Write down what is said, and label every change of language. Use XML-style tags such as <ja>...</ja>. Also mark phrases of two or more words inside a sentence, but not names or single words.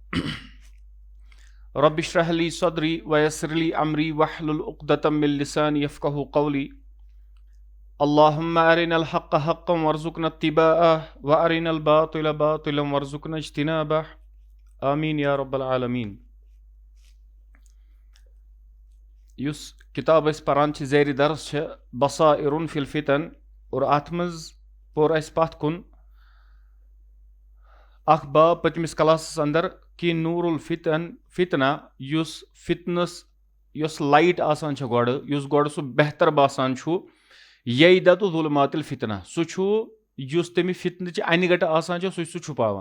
<ar>رب اشرح لي صدري ويسر لي أمري واحلل عقدة من لساني يفقهوا قولي. اللهم أرنا الحق حقا وارزقنا اتباعه وأرنا الباطل باطلا وارزقنا اجتنابه. آمین یا رب العالمین.</ar> <ks>یُس کتاب أسۍ پران چھِ زیرِ درس چھِ بصائر فی الفتن اور اتھ منٛز پوٚر اَسہِ پتھ کُن اکھ باب پٔتمِس کلاسس اندر کہِ</ks> <ar>نوٗر الفتن</ar> <ks>فتنہ یُس فتنس یۄس لایٹ آسان چھِ گۄڈٕ یُس گۄڈٕ سُہ بہتر باسان چھُ</ks> <ar>ییدت ظلمات الفتنہ</ar> <ks>سُہ چھُ یُس تَمہِ فتنٕچہِ انہِ گٹہٕ آسان چھِ سُہ چھُ سُہ چھُپاوان.</ks>